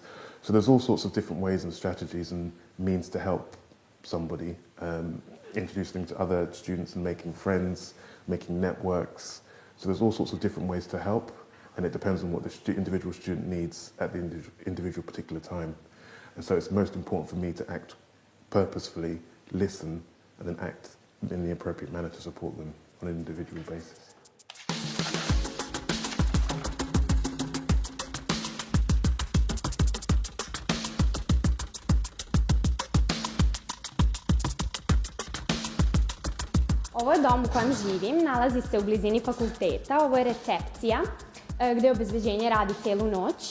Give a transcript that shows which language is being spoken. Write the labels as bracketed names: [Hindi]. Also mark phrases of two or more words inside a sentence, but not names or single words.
[English] So there's all sorts of different ways and strategies and means to help somebody, introduce them to other students and making friends, making networks. So there's all sorts of different ways to help, and it depends on what the individual student needs at the individual particular time. And so it's most important for me to act purposefully, listen, and then act in the appropriate manner to support them on an individual basis. [Serbian] Ovo je dom u kojem živim, nalazi se u blizini fakulteta, ovo je recepcija gde obezbeđenje radi cijelu noć.